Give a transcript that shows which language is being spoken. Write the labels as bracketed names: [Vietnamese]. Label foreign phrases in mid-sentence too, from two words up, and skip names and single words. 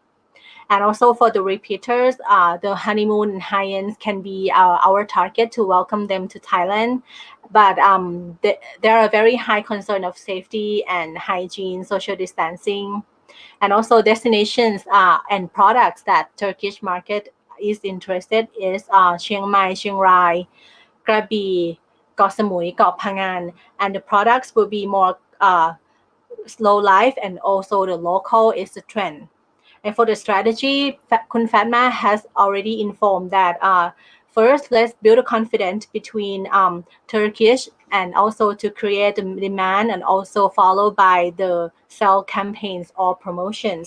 [English] And also for the repeaters, the honeymoon and high-ends can be our target to welcome them to Thailand. But there are very high concern of safety and hygiene, social distancing, and also destinations and products that Turkish market is interested is Chiang Mai, Chiang Rai, Krabi, Koh Samui, Koh Phangan, and the products will be more slow life, and also the local is the trend. And for the strategy, Kun Fatma has already informed that first, let's build a confidence between Turkish, and also to create the demand, and also followed by the sell campaigns or promotions.